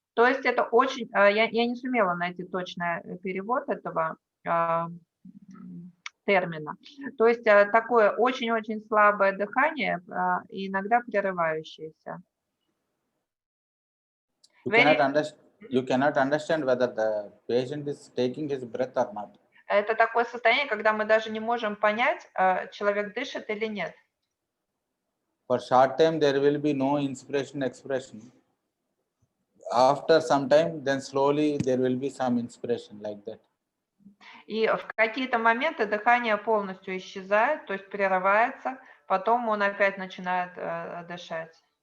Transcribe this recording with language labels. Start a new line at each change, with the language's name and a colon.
Russian: То есть это очень, я не сумела найти точный перевод этого термина. То есть такое очень-очень слабое дыхание, иногда прерывающееся.
English: You cannot understand whether the patient is taking his breath or not.
Russian: Это такое состояние, когда мы даже не можем понять, человек дышит или нет.
English: For short time there will be no inspiration expression. After some time, then slowly there will be some inspiration like that.
Russian: И в какие-то моменты дыхание полностью исчезает, то есть прерывается, потом он опять начинает дышать.